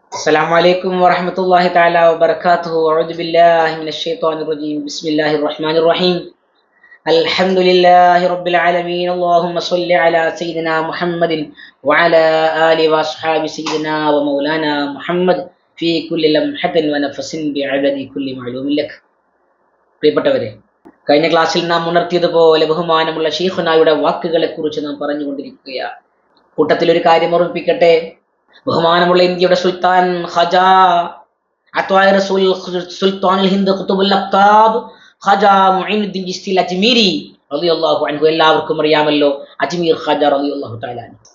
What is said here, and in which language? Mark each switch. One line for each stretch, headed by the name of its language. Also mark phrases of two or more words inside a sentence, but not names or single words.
Arabic: السلام عليكم ورحمة الله تعالى وبركاته. أعوذ بالله من الشيطان الرجيم. بسم الله الرحمن الرحيم. الحمد لله رب العالمين. اللهم صل على سيدنا محمد وعلى آله وأصحاب سيدنا ومولانا محمد في كل لمحة ونفس بعدد كل معلوم لك.
Malayalam: പ്രിയപ്പെട്ടവരെ, കഴിഞ്ഞ ക്ലാസ്സിൽ നാം ഉണർത്തിയതുപോലെ ബഹുമാനമുള്ള ശൈഖുനായുടെ വാക്കുകളെ കുറിച്ച് നാം പറഞ്ഞുകൊണ്ടിരിക്കുകയാണ്. കൂട്ടത്തിൽ ഒരു കാര്യം ഓർമ്മിപ്പിക്കട്ടെ. ബഹുമാനമുള്ള ഇന്ത്യയുടെ സുൽത്താൻ ഖാജാ
Arabic: عطاء الرسول سلطان الهند قطب الأقطاب
Malayalam: ഖാജാ മുഈനുദ്ദീൻ ചിശ്തി അജ്മീരി
Arabic: رضي الله عنه,
Malayalam: എല്ലാവർക്കും അറിയാമല്ലോ അജ്മീർ ഖാജാ
Arabic: رضي الله تعالى عنه.